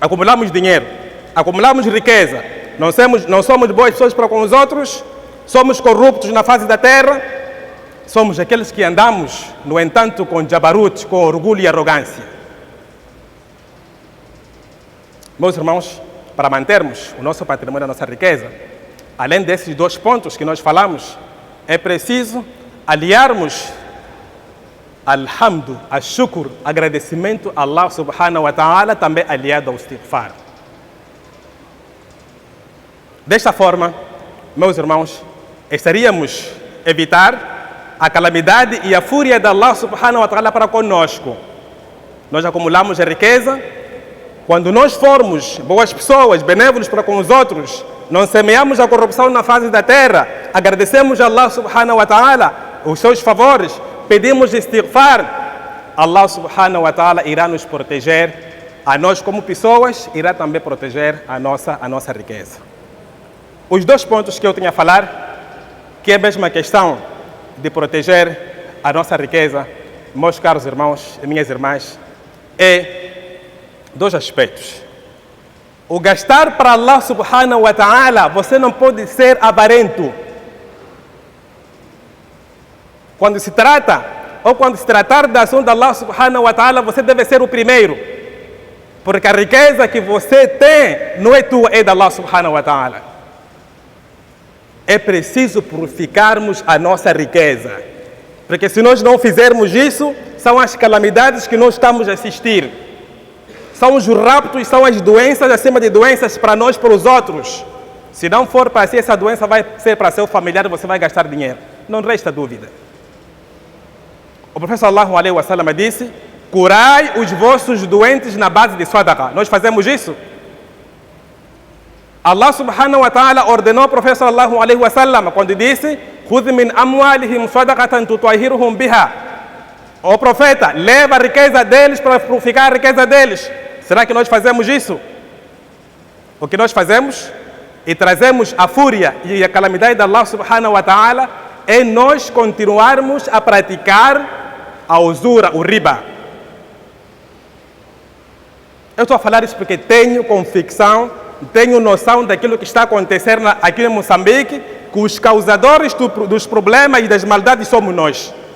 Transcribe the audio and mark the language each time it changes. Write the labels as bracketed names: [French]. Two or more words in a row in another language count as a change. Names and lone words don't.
[Portuguese] acumulamos dinheiro, acumulamos riqueza, não somos boas pessoas para com os outros, somos corruptos na face da terra, somos aqueles que andamos, no entanto, com jabarut, com orgulho e arrogância. Meus irmãos, para mantermos o nosso patrimônio, a nossa riqueza, além desses 2 pontos que nós falamos, é preciso aliarmos [Arabic] الحمد، الشكر, [Portuguese] agradecimento a Allah [Arabic] سبحانه وتعالى, [Portuguese] também aliado ao istighfar. Desta forma, meus irmãos, estaríamos evitar a calamidade e a fúria de Allah [Arabic] سبحانه وتعالى [Portuguese] para conosco. Nós acumulamos a riqueza. Quando nós formos boas pessoas, benévolos para com os outros, não semeamos a corrupção na face da terra, agradecemos a Allah [Arabic] سبحانه وتعالى [Portuguese] os seus favores, pedimos istighfar, Allah [Arabic] سبحانه وتعالى [Portuguese] irá nos proteger, a nós como pessoas, irá também proteger a nossa riqueza. Os 2 pontos que eu tinha a falar, que é a mesma questão de proteger a nossa riqueza, meus caros irmãos e minhas irmãs, é 2 aspectos. O gastar para Allah [Arabic] سبحانه وتعالى, [Portuguese] você não pode ser avarento. Quando se trata, ou quando se tratar da ação de Allah [Arabic] سبحانه وتعالى, [Portuguese] você deve ser o primeiro. Porque a riqueza que você tem não é tua, é de Allah [Arabic] سبحانه وتعالى. [Portuguese] É preciso purificarmos a nossa riqueza. Porque se nós não fizermos isso, são as calamidades que nós estamos a assistir. São os raptos, são as doenças acima de doenças para nós, para os outros. Se não for para si, essa doença vai ser para seu familiar e você vai gastar dinheiro. Não resta dúvida. O professor [Arabic] صلى الله عليه وسلم [Portuguese] disse: curai os vossos doentes na base de sadaqa. Nós fazemos isso? Allah [Arabic] سبحانه وتعالى [Portuguese] ordenou ao professor [Arabic] صلى الله عليه وسلم [Portuguese] quando disse: [Arabic] خذ من أموالهم صدقة تطهرهم بها. [Portuguese] O profeta, leva a riqueza deles para purificar a riqueza deles. Será que nós fazemos isso? O que nós fazemos e trazemos a fúria e a calamidade de Allah [Arabic] سبحانه وتعالى [Portuguese] é nós continuarmos a praticar a usura, o riba. Eu estou a falar isso porque tenho convicção, tenho noção daquilo que está acontecendo aqui em Moçambique, que os causadores dos problemas e das maldades somos nós.